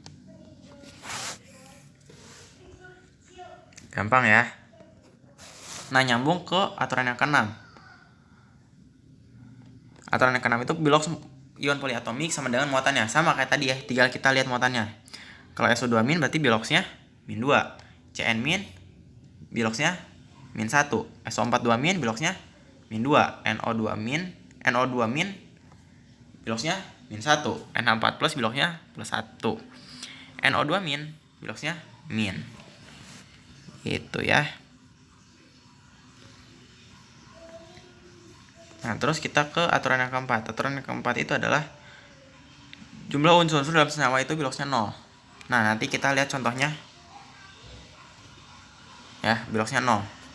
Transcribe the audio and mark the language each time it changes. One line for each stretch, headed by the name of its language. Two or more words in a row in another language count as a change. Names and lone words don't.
Indonesian: Gampang ya. Nah, nyambung ke aturan yang ke-6. Aturan yang ke-6 itu biloks ion poliatomik sama dengan muatannya. Sama kayak tadi ya, tinggal kita lihat muatannya. Kalau SO2- berarti biloksnya min 2. Cn- biloksnya min 1. SO42- biloksnya min 2. NO2- biloksnya min 1. NH4+ biloksnya plus 1. NO2- biloksnya min. Gitu ya. Nah, terus kita ke aturan yang keempat. Aturan yang keempat itu adalah jumlah unsur-unsur dalam senyawa itu Biloxnya 0. Nah, nanti kita lihat contohnya. Ya, Biloxnya 0.